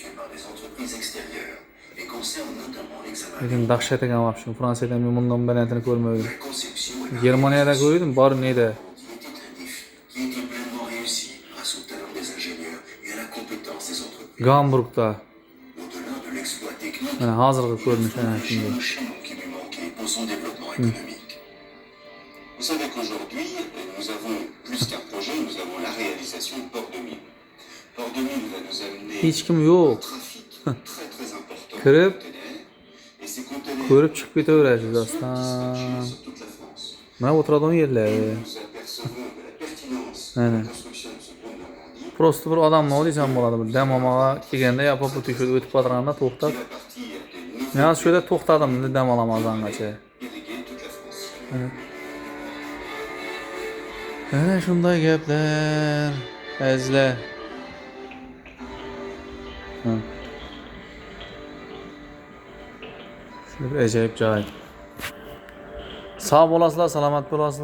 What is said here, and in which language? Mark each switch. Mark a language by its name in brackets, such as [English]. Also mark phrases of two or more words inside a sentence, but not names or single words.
[Uzbek] Lekin dahshat ekan вообще. Fransiyada men bundan balandini ko'rmadim. Germaniyada ko'rdim, bor neydi? Gamburgda. Mana hozirgi ko'rinish ana shunday. [French] Vous savez qu'aujourd'hui, nous avons plus qu'un projet, nous avons la réalisation de Port 2000. Port 2000 va nous amener [Uzbek] Hech kim yo'q. [French] un trafic très très important de [Uzbek] Kirib, [French] conteneurs. Et ces conteneurs [Uzbek] ko'rib chiqib ketaverasiz [French] vont [Uzbek] aslan. [French] dispatcher sur toute la France. [Uzbek] Mana o'tiradigan yerlar. [French] Nous apercevons de la pertinence de la construction de ce pont de Normandie [Uzbek] Prosta bir odamni o'ylasam bo'ladi. Bir dam olmoqqa kelganda yopiq o'tib o'tib to'xtab. [French] qui va partir de [Uzbek] Men shu yerda to'xtadim, dam olamazangacha. [French] irriguer toute la France. [Uzbek] Ana shunday gaplar. Azizlar. Shu ajoyib joy. Sog' bo'lasizlar, salomat bo'lasizlar.